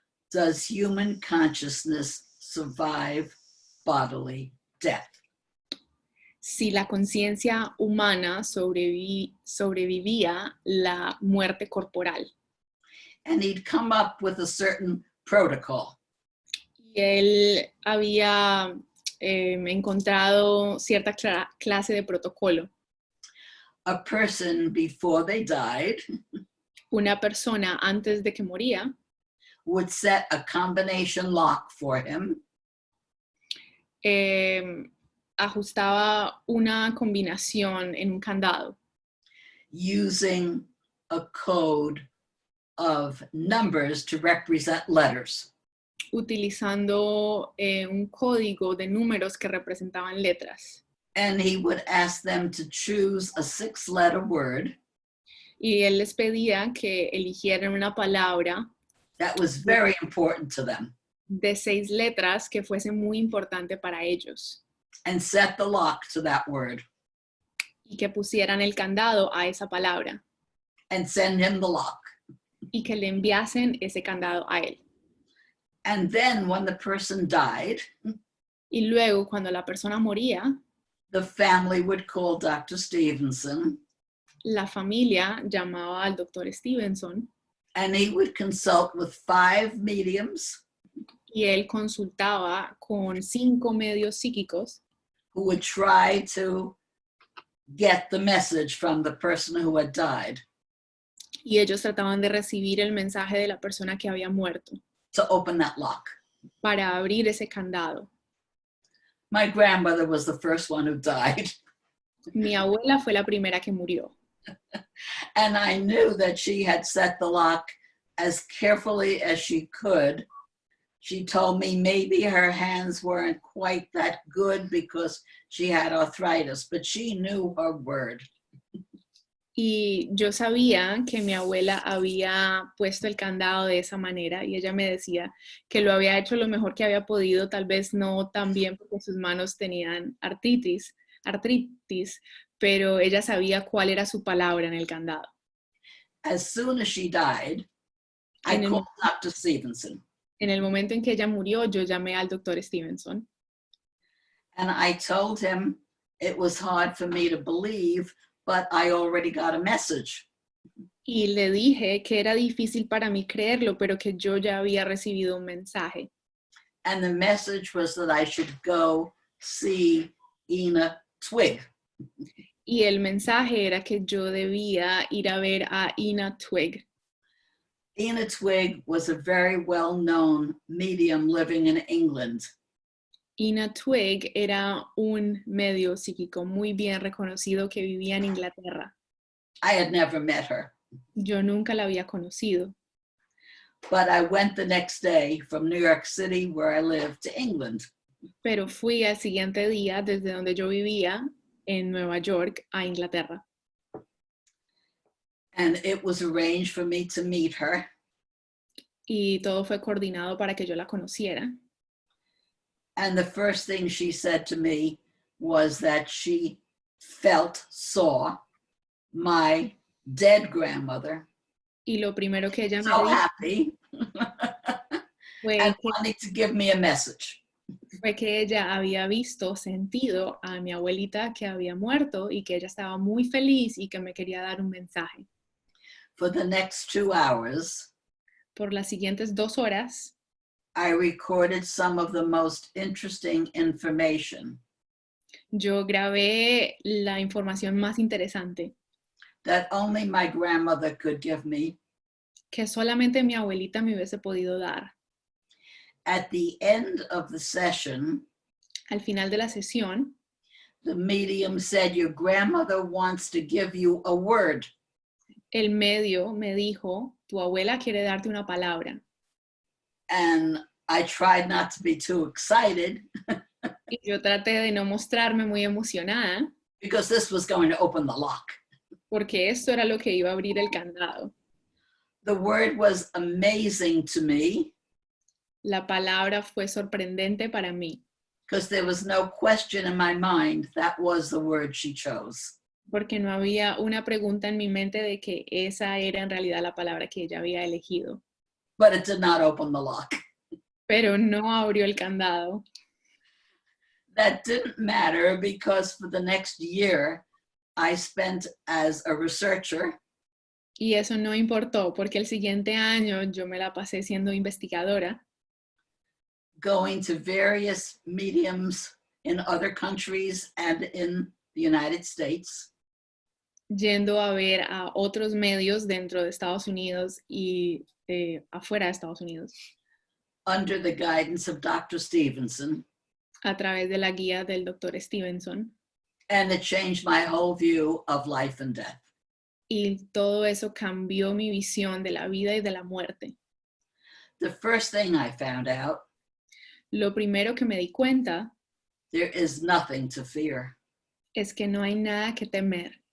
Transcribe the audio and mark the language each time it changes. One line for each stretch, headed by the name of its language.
English: Does human consciousness survive bodily death?
Spanish: Si la conciencia humana sobrevivía la muerte corporal.
English: And he'd come up with a certain protocol.
Spanish: Y él había encontrado cierta clase de protocolo.
English: A person before they died
Spanish: Una persona antes de que moría
English: would set a combination lock for him.
Spanish: Ajustaba una combinación en un candado
English: Using a code of numbers to represent letters.
Spanish: utilizando un código de números que representaban letras.
English: And he would ask them to choose a 6-letter word
Spanish: Y él les pedía que eligieran una palabra
English: that was very important to them
Spanish: de 6 letras que fuese muy importante para ellos
English: and set the lock to that word
Spanish: y que pusieran el candado a esa palabra
English: and send him the lock.
Spanish: y que le enviasen ese candado a él.
English: And then when the person died,
Spanish: Y luego, cuando la persona moría,
English: the family would call Dr. Stevenson
Spanish: la familia llamaba al doctor Stevenson
English: and he would consult with 5 mediums
Spanish: y él consultaba con 5 medios psíquicos
English: who would try to get the message from the person who had died
Spanish: y ellos trataban de recibir el mensaje de la persona que había muerto
English: to open that lock.
Spanish: para abrir ese candado.
English: My grandmother was the first one who died.
Spanish: Mi abuela fue la primera que murió.
English: And I knew that she had set the lock as carefully as she could. She told me maybe her hands weren't quite that good because she had arthritis, but she knew her word.
Spanish: Y yo sabía que mi abuela había puesto el candado de esa manera y ella me decía que lo había hecho lo mejor que había podido, tal vez no tan bien porque sus manos tenían artritis, pero ella sabía cuál era su palabra en el candado.
English: As soon as she died, I called Dr. Stevenson.
Spanish: En el momento en que ella murió, yo llamé al doctor Stevenson.
English: And I told him it was hard for me to believe, but I already got a message.
Spanish: Y le dije que era difícil para mí creerlo, pero que yo ya había recibido un mensaje.
English: And the message was that I should go see Ina Twig.
Spanish: Y el mensaje era que yo debía ir a ver a Ina Twig.
English: Ina Twig was a very well-known medium living in England.
Spanish: Ina Twig era un medio psíquico muy bien reconocido que vivía en Inglaterra.
English: I had never met her.
Spanish: Yo nunca la había conocido.
English: But I went the next day from New York City, where I lived, to England.
Spanish: pero fui al siguiente día desde donde yo vivía en Nueva York a Inglaterra.
English: And it was arranged for me to meet her.
Spanish: Y todo fue coordinado para que yo la conociera.
English: And the first thing she said to me was that she saw my dead grandmother
Spanish: Y lo primero que ella me
English: so
Spanish: dijo
English: happy and wanting to give me a message.
Spanish: fue que ella había visto, sentido a mi abuelita que había muerto y que ella estaba muy feliz y que me quería dar un mensaje.
English: For the next 2 hours,
Spanish: Por las siguientes 2 horas,
English: I recorded some of the most interesting information
Spanish: yo grabé la información más interesante
English: that only my grandmother could give me.
Spanish: que solamente mi abuelita me hubiese podido dar.
English: At the end of the session,
Spanish: Al final de la sesión,
English: the medium said, your grandmother wants to give you a word.
Spanish: el medio me dijo, tu abuela quiere darte una palabra.
English: And I tried not to be too excited
Spanish: Y yo traté de no mostrarme muy emocionada
English: because this was going to open the lock.
Spanish: porque esto era lo que iba a abrir el candado.
English: The word was amazing to me
Spanish: La palabra fue sorprendente para mí
English: because there was no question in my mind that was the word she chose.
Spanish: porque no había una pregunta en mi mente de que esa era en realidad la palabra que ella había elegido.
English: But it did not open the lock.
Spanish: Pero no abrió el candado.
English: That didn't matter because for the next year, I spent as a researcher
Spanish: Y eso no importó porque el siguiente año yo me la pasé siendo investigadora,
English: going to various mediums in other countries and in the United States,
Spanish: yendo a ver a otros medios dentro de Estados Unidos y afuera de Estados Unidos,
English: under the guidance of Dr. Stevenson.
Spanish: a través de la guía del Dr. Stevenson.
English: And it changed my whole view of life and death.
Spanish: Y todo eso cambió mi visión de la vida y de la muerte.
English: The first thing I found out,
Spanish: Lo primero que me di cuenta
English: there is nothing to fear.
Spanish: es que no hay nada que temer.